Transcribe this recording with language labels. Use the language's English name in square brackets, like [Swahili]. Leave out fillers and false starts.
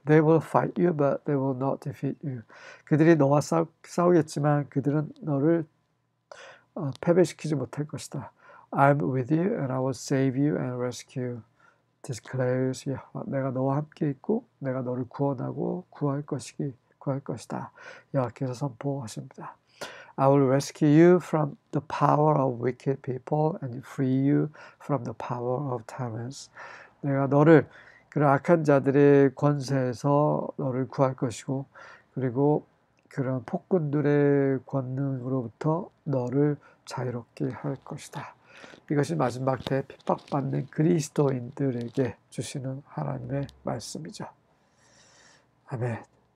[English] They will fight you, but they will not defeat you. [Korean] 그들이 너와 싸우겠지만 그들은 너를 패배시키지 못할 것이다. [English] I'm with you and I will save you and rescue you. declares Yahweh. [Korean] 내가 너와 함께 있고 내가 너를 구원하고 구할 것이다. 여호와께서 선포하십니다. [English] I will rescue you from the power of wicked people and free you from the power of tyrants. [Korean] 내가 너를 그런 악한 자들의 권세에서 너를 구할 것이고 그리고 그런 폭군들의 권능으로부터 너를 자유롭게 할 것이다. 이것이 마지막 때 핍박받는 그리스도인들에게 주시는 하나님의 말씀이죠. 아멘.